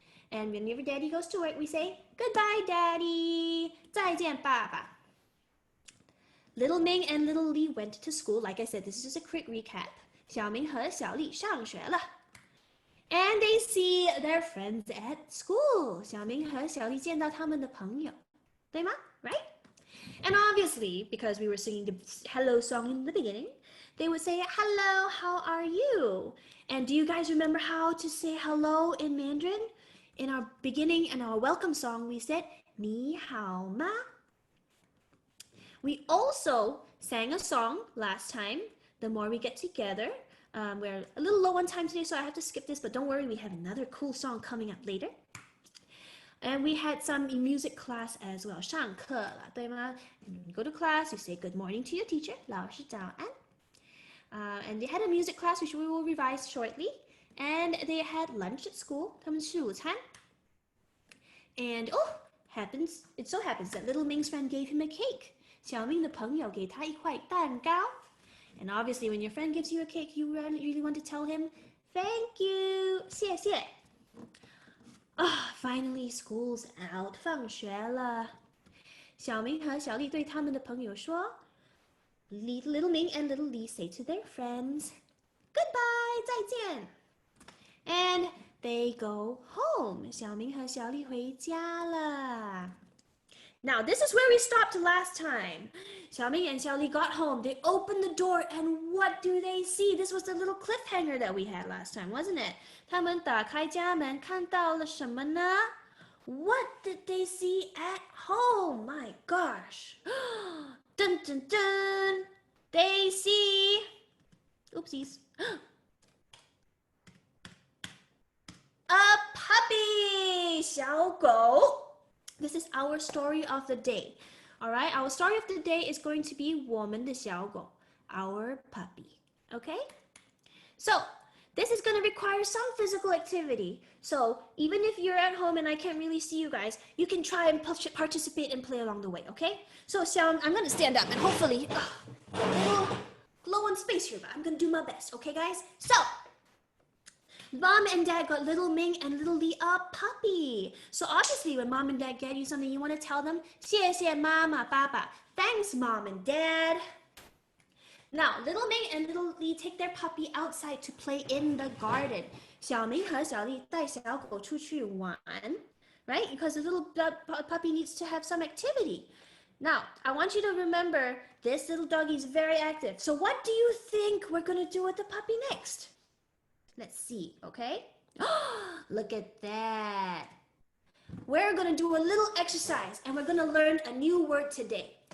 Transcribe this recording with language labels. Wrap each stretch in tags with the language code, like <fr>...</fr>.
<en>And whenever daddy goes to work, we say, goodbye, daddy.</en> <zh>再见,</zh> <en>Papa. Little Ming and little Li went to school. Like I said, this is just a quick recap.</en> <zh>小明和小丽上学了.</zh> <en>And they see their friends at school.</en> <zh>小明和小丽见到他们的朋友. 对吗?</zh> <en>Right? And obviously, because we were singing the hello song in the beginning, they would say, hello, how are you? And do you guys remember how to say hello in Mandarin? In our beginning and our welcome song, we said,</en> <zh>你好吗?</zh> <en>We also sang a song last time, The More We Get Together. We're a little low on time today, so I have to skip this, but don't worry, we have another cool song coming up later. And we had some in music class as well.</en> <zh>上课了,对吗?</zh> <en>And when you go to class, you say good morning to your teacher.</en> <zh>老师早安.</zh> <en>And they had a music class, which we will revise shortly. And they had lunch at school.</en> <zh>他们吃午餐.</zh> <en>And it so happens that little Ming's friend gave him a cake.</en> <zh>小明的朋友给他一块蛋糕.</zh> <en>And obviously, when your friend gives you a cake, you really want to tell him, thank you, 谢谢. Finally, school's out,</en> <zh>放学了. 小明和小丽对他们的朋友说,</zh> <en>Little Ming and little Li say to their friends, goodbye, 再见. And they go home.</en> <zh>小明和小丽回家了.</zh> <en>Now, this is where we stopped last time. Xiaoming and Xiaoli got home. They opened the door, and what do they see? This was the little cliffhanger that we had last time, wasn't it?</en> <zh>他们打开家门，看到了什么呢?</zh> <en>What did they see at home? My gosh. Dun, dun, dun. They see... Oopsies. A puppy! 小狗. This is our story of the day. All right, our story of the day is going to be</en> <zh>我们的小狗,</zh> <en>our puppy. Okay? So, this is going to require some physical activity. So, even if you're at home and I can't really see you guys, you can try and participate and play along the way, okay? So, Xiao, I'm going to stand up and hopefully, a little low on space here, but I'm going to do my best, okay, guys? So, Mom and Dad got little Ming and little Li a puppy. So obviously when Mom and Dad get you something, you want to tell them,</en> <zh>谢谢妈妈,</zh> <en>Papa. Thanks, Mom and Dad. Now, little Ming and little Li take their puppy outside to play in the garden.</en> <zh>小明和小丽带小狗出去玩,</zh> <en>right? Because the little puppy needs to have some activity. Now, I want you to remember, this little doggy is very active. So what do you think we're going to do with the puppy next? Let's see, okay? Look at that. We're going to do a little exercise and we're going to learn a new word today.</en>